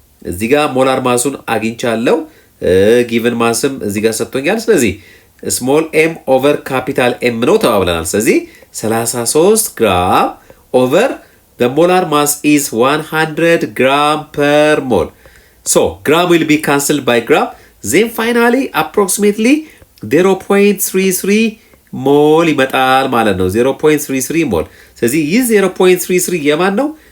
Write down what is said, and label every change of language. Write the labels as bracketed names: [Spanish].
[Amharic] እዚህ ጋር ሞላር ማሱን አግኝቻለሁ። given ማስም እዚህ ጋር ሰጥቶኛል። ስለዚህ ስሞል ኤም ኦቨር ካፒታል ኤም ነው ተባብለናል። ስለዚህ 33 ግራም ኦቨር [English] the molar mass is 100 gram per mole. So gram will be cancelled by gram. Then finally approximately [Amharic] 0.33 ሞል ይመጣል ማለት ነው። 0.33 ሞል። ስለዚህ ይህ 0.33 የማን ነው?